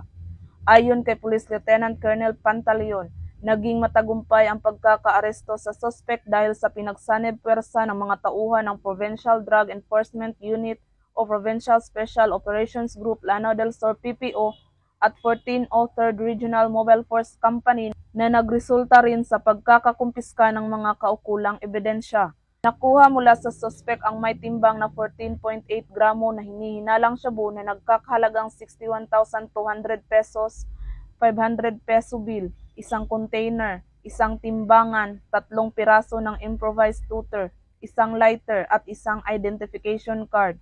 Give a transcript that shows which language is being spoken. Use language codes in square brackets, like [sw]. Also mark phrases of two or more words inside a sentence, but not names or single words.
[tl] Ayon kay Police Lieutenant Colonel Pantaleon, naging matagumpay ang pagkakaaresto sa suspect dahil sa pinagsanib pwersa ng mga tauhan ng Provincial Drug Enforcement Unit o Provincial Special Operations Group Lanao del Sur PPO at 1403rd Regional Mobile Force Company na nagresulta rin sa pagkakakumpiska ng mga kaukulang ebidensya. Nakuha mula sa suspect ang may timbang na 14.8 gramo na hinihinalang shabu na nagkakahalagang 61,200 pesos, [en] 500 peso bill, [tl] isang container, isang timbangan, 3 piraso ng [en] improvised tutor, [tl] isang lighter at isang [en] identification card.